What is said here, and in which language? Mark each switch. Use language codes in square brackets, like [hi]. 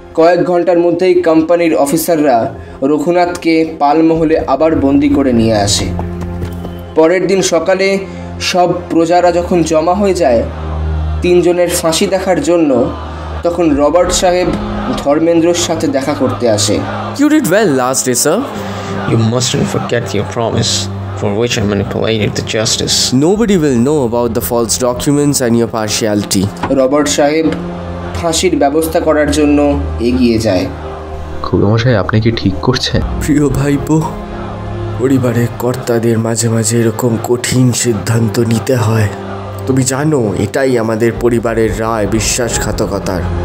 [bn] কয়েক ঘন্টার মধ্যেই কোম্পানির অফিসাররা রঘুনাথকে পালমহলে আবার বন্দি করে নিয়ে আসে। পরের দিন সকালে সব প্রজারা যখন জমা হয়ে যায় 3 জনের ফাঁসি দেখার জন্য, তখন রবার্ট সাহেব ধর্মেন্দ্রর সাথে দেখা করতে আসে। [en] You did well last day, sir. You mustn't forget your promise, for which I manipulated the justice. Nobody will know about the false documents and your partiality. [bn] Robert সাহেব ফাঁসির ব্যবস্থা করার জন্য এগিয়ে যায়। খুড়োমশাই, আপনি কি ঠিক করছেন? প্রিয় ভাইপো, পরিবারের কর্তাদের মাঝে মাঝে এরকম কঠিন সিদ্ধান্ত নিতে হয়। তুমি জানো, এটাই আমাদের পরিবারের রায়, বিশ্বাসঘাতকতার।